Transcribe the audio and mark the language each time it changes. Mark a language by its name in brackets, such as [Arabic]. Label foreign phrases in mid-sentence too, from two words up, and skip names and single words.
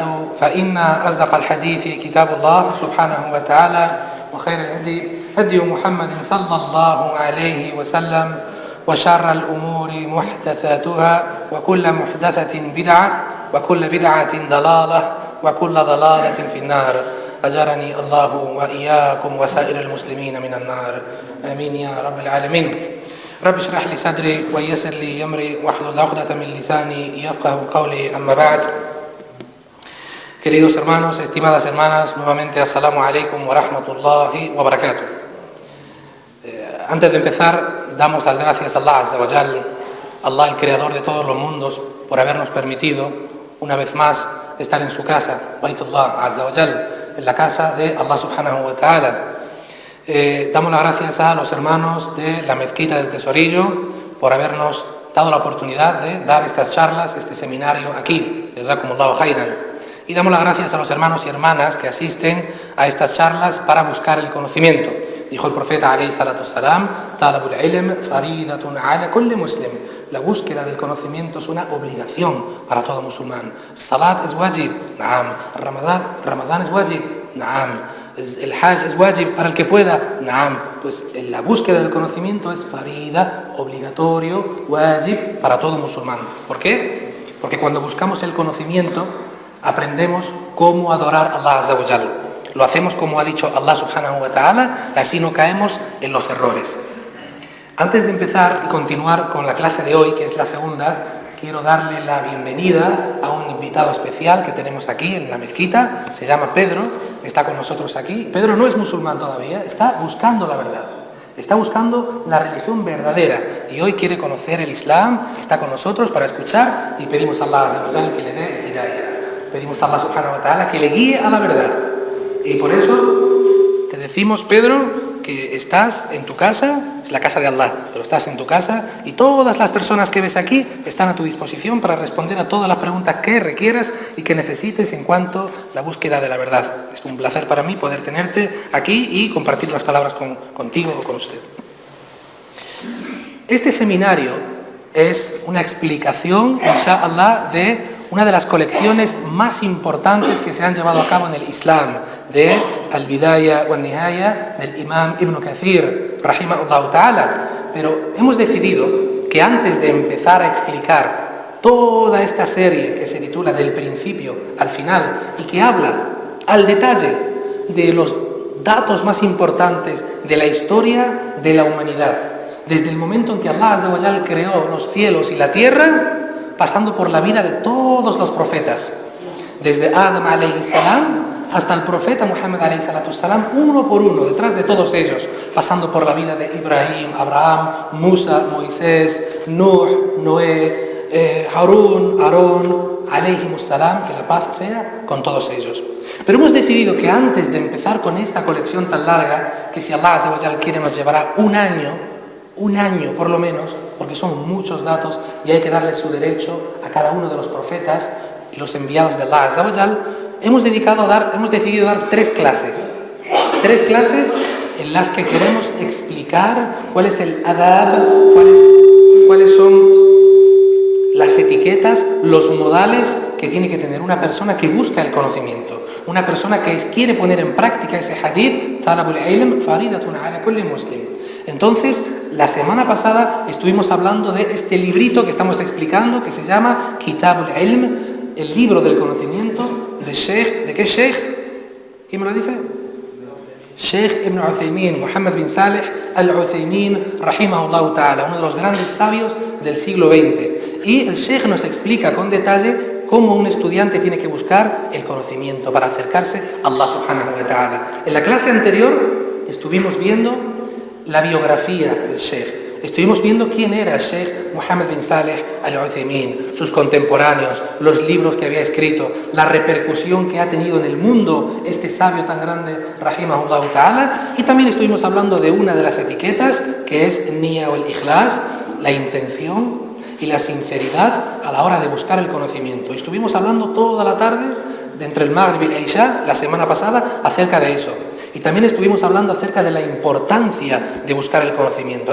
[Arabic] فإن أصدق الحديث كتاب الله سبحانه وتعالى وخير الهدي هدي محمد صلى الله عليه وسلم وشر الأمور محدثاتها وكل محدثة بدعة وكل بدعة ضلالة وكل ضلالة في النار أجرني الله وإياكم وسائر المسلمين من النار آمين يا رب العالمين رب اشرح لي صدري ويسر لي أمري واحلل عقدة من لساني يفقه قولي أما بعد. [Spanish] Queridos hermanos, estimadas hermanas, nuevamente [Arabic] السلام عليكم ورحمة الله وبركاته. [Spanish] Antes de empezar, damos las gracias a [Arabic] الله عز وجل, [Spanish] Allah el creador de todos los mundos, por habernos permitido una vez más estar en su casa, [Arabic] بيت الله عز وجل, [Spanish] en la casa de [Arabic] الله سبحانه وتعالى. [Spanish] Damos las gracias a los hermanos de la Mezquita del Tesorillo por habernos dado la oportunidad de dar estas charlas, este seminario aquí. [Arabic] جزاكم الله خيرا. [Spanish] Y damos las gracias a los hermanos y hermanas que asisten a estas charlas para buscar el conocimiento. Dijo el profeta [Arabic] عليه الصلاة والسلام, طلب العلم فريضة على كل مسلم. [Spanish] La búsqueda del conocimiento es una obligación para todo musulmán. Salat es wajib, naam. Ramadán es wajib, naam. El hajj es wajib para el que pueda, naam. Pues la búsqueda del conocimiento es farida, obligatorio, wajib para todo musulmán. ¿Por qué? Porque cuando buscamos el conocimiento aprendemos cómo adorar a [Arabic] الله عز وجل. [Spanish] Lo hacemos como ha dicho [Arabic] الله سبحانه وتعالى, [Spanish] así no caemos en los errores. Antes de empezar y continuar con la clase de hoy, que es la segunda, quiero darle la bienvenida a un invitado especial que tenemos aquí en la mezquita. Se llama Pedro, está con nosotros aquí. Pedro no es musulmán todavía, está buscando la verdad. Está buscando la religión verdadera y hoy quiere conocer el Islam, está con nosotros para escuchar y pedimos a [Arabic] الله عز وجل [Spanish] que le dé hidayah. Pedimos a [Arabic] الله سبحانه وتعالى [Spanish] que le guíe a la verdad. Y por eso te decimos, Pedro, que estás en tu casa, es la casa de Allah, pero estás en tu casa y todas las personas que ves aquí están a tu disposición para responder a todas las preguntas que requieras y que necesites en cuanto a la búsqueda de la verdad. Es un placer para mí poder tenerte aquí y compartir las palabras contigo o con usted. Este seminario es una explicación, inshallah, de una de las colecciones más importantes que se han llevado a cabo en el Islam, de Al-Bidaya wa Nihaya del Imam Ibn Kathir, [Arabic] رحمه الله تعالى. [Spanish] Pero hemos decidido que antes de empezar a explicar toda esta serie que se titula Del principio al final y que habla al detalle de los datos más importantes de la historia de la humanidad, desde el momento en que [Arabic] الله عز وجل [Spanish] creó los cielos y la tierra, pasando por la vida de todos los profetas, desde Adam [Arabic] عليه السلام [Spanish] hasta el profeta Muhammad [Arabic] عليه الصلاة السلام, [Spanish] uno por uno, detrás de todos ellos, pasando por la vida de Ibrahim, Abraham, Musa, Moisés, Nuh, Noé, Harún, Aarón, [Arabic] عليهم السلام, [Spanish] que la paz sea con todos ellos. Pero hemos decidido que antes de empezar con esta colección tan larga, que si [Arabic] الله عز وجل [Spanish] quiere nos llevará un año por lo menos, porque son muchos datos y hay que darle su derecho a cada uno de los profetas y los enviados de [Arabic] الله عز وجل, [Spanish] hemos decidido dar tres clases en las que queremos explicar cuál es el adab, cuáles son las etiquetas, los modales que tiene que tener una persona que busca el conocimiento, una persona que quiere poner en práctica ese hadith, [Arabic] طلب العلم فريضة على كل مسلم. [Spanish] Entonces, la semana pasada estuvimos hablando de este librito que estamos explicando, que se llama Kitab al-Ilm, el libro del conocimiento de Sheikh. ¿De qué Sheikh? ¿Quién me lo dice? Sheikh Ibn Uthaymin, Muhammad bin Salih al-Uthaymin, [Arabic] رحمه الله تعالى, [Spanish] uno de los grandes sabios del siglo XX. Y el Sheikh nos explica con detalle cómo un estudiante tiene que buscar el conocimiento para acercarse a [Arabic] الله سبحانه وتعالى. [Spanish] En la clase anterior estuvimos viendo la biografía del Sheikh. Estuvimos viendo quién era el Sheikh Muhammad bin Salih al-Uthaymin, sus contemporáneos, los libros que había escrito, la repercusión que ha tenido en el mundo este sabio tan grande, [Arabic] رحمه الله تعالى, [Spanish] y también estuvimos hablando de una de las etiquetas, que es Niya o el Ikhlas, la intención y la sinceridad a la hora de buscar el conocimiento. Y estuvimos hablando toda la tarde, de entre el Maghrib y el Isha, la semana pasada, acerca de eso. Y también estuvimos hablando acerca de la importancia de buscar el conocimiento.